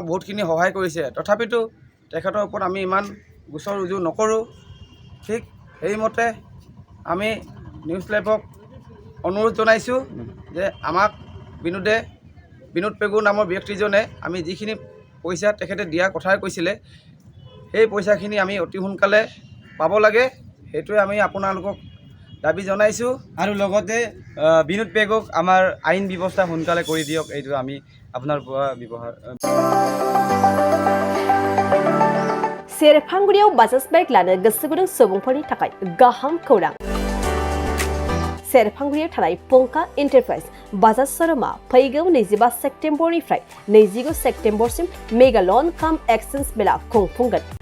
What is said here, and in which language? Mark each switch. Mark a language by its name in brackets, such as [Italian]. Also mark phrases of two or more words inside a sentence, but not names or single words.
[Assamese] বহুতখিনি সহায় কৰিছে তথাপিতো তেখেতৰ ওপৰত আমি ইমান গোচৰ ৰুজু নকৰোঁ ঠিক সেইমতে আমি নিউজ লাইভক অনুৰোধ জনাইছোঁ যে আমাক বিনোদ পেগু নামৰ ব্যক্তিজনে আমি যিখিনি পইচা তেখেতে দিয়াৰ কথাই কৈছিলে সেই পইচাখিনি আমি অতি সোনকালে পাব লাগে সেইটোৱে আমি আপোনালোকক দাবী জনাইছোঁ আৰু লগতে বিনোদ পেগুক আমাৰ আইন ব্যৱস্থা সোনকালে কৰি দিয়ক এইটো আমি আপোনাৰ পৰা ব্যৱহাৰ [Bodo] सेरफांगुरियाव बाजाज बाइक लानो गोसो गुदुं सुबुंफोरनि थाखाय गाहाम खौरां सेरफांगुरियाव थानाय पंका एन्टारप्राइज बाजाज शोरूमा फैगौ 25 सेप्तेम्बरनिफ्राय 29 सेप्तेम्बरसिम [English] mega loan cum exchange [Bodo] मेला खुंफुंगोन